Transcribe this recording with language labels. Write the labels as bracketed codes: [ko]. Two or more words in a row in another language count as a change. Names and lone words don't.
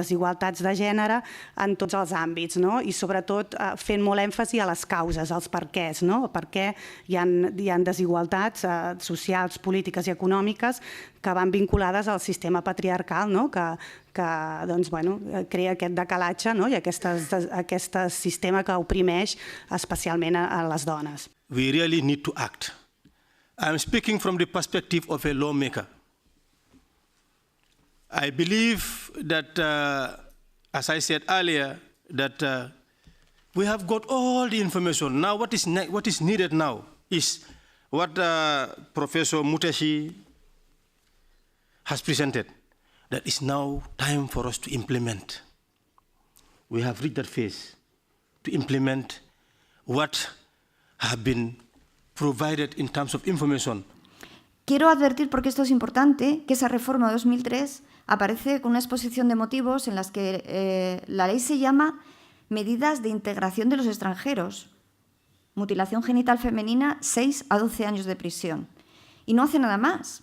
[ca] desigualtats de gènere en tots els àmbits i sobretot fent molt èmfasi a les causes, als perquès, per què hi ha desigualtats socials, polítiques i econòmiques que van vinculades al sistema patriarcal que crea aquest decalatge i aquest sistema que oprimeix especialment a les dones. [en] We really need to act. I'm speaking from the perspective of a lawmaker. I believe that, as I said earlier, that we have got all the information. Now what is needed now is what Professor Muteshi has presented. That is now time for us to implement. We have reached that phase to implement what have been provided in terms of information. [es] Quiero advertir, porque esto es importante, que esa reforma de 2003 aparece con una exposición de motivos en las que la ley se llama Medidas de Integración de los Extranjeros. Mutilación genital femenina, 6 a 12 años de prisión. Y no hace nada más.